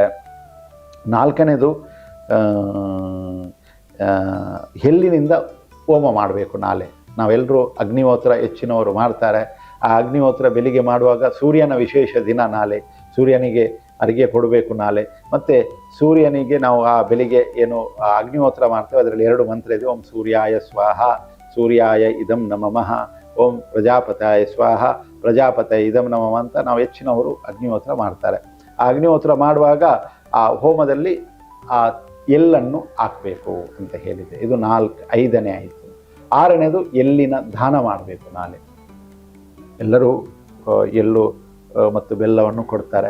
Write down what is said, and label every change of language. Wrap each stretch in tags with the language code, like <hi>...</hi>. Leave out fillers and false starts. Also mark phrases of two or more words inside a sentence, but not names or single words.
<kn>4ನೇದು ಎಳ್ಳಿನಿಂದ ಹೋಮ ಮಾಡಬೇಕು. ನಾಳೆ ನಾವೆಲ್ಲರೂ ಅಗ್ನಿಹೋತ್ರ ಹೆಚ್ಚಿನವರು ಮಾಡ್ತಾರೆ. ಆ ಅಗ್ನಿಹೋತ್ರ ಬೆಳಿಗ್ಗೆ ಮಾಡುವಾಗ ಸೂರ್ಯನ ವಿಶೇಷ ದಿನ ನಾಳೆ, ಸೂರ್ಯನಿಗೆ ಅರಿಗೆ ಕೊಡಬೇಕು ನಾಳೆ. ಮತ್ತು ಸೂರ್ಯನಿಗೆ ನಾವು ಆ ಬೆಳಿಗ್ಗೆ ಏನು ಅಗ್ನಿಹೋತ್ರ ಮಾಡ್ತೇವೆ ಅದರಲ್ಲಿ 2 ಮಂತ್ರ ಇದೆ.</kn> <sa>ಓಂ ಸೂರ್ಯಾಯ ಸ್ವಾಹ ಸೂರ್ಯಾಯ ಇದಂ ನಮಃ, ಓಂ ಪ್ರಜಾಪತಾಯ ಸ್ವಾಹ ಪ್ರಜಾಪತಾಯ ಇದಂ ನಮಃ</sa> <kn>ಅಂತ ನಾವು ಹೆಚ್ಚಿನವರು ಅಗ್ನಿಹೋತ್ರ ಮಾಡ್ತಾರೆ. ಆ ಅಗ್ನಿಹೋತ್ರ ಮಾಡುವಾಗ ಆ ಹೋಮದಲ್ಲಿ ಆ ಎಳ್ಳನ್ನು ಹಾಕಬೇಕು ಅಂತ ಹೇಳಿದೆ. ಇದು 5ನೇ ಆಯಿತು. 6ನೇದು ಎಳ್ಳಿನ ದಾನ ಮಾಡಬೇಕು. ನಾಳೆ ಎಲ್ಲರೂ ಎಳ್ಳು ಮತ್ತು ಬೆಲ್ಲವನ್ನು ಕೊಡ್ತಾರೆ.</kn>